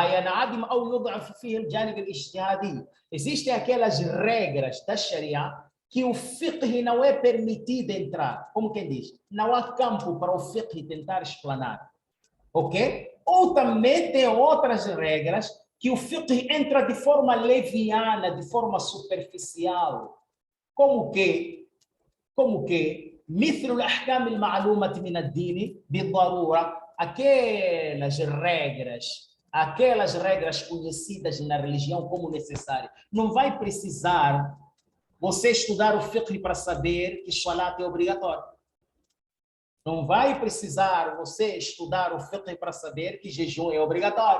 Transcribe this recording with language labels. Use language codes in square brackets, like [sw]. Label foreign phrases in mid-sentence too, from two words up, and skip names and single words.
[pt] Existem aquelas regras da Sharia que o fiqh não é permitido entrar. Como quem diz? Não há campo para o fiqh tentar explanar. Ok? Ou também tem outras regras que o fiqh entra de forma leviana, de forma superficial. Como que? [ar] مثل الأحكام المعلومة من الدين بالضرورة, [pt] aquelas regras conhecidas na religião como necessárias. Não vai precisar você estudar o fiqh para saber que salat é obrigatório. Não vai precisar você estudar o fiqh para saber que jejum é obrigatório.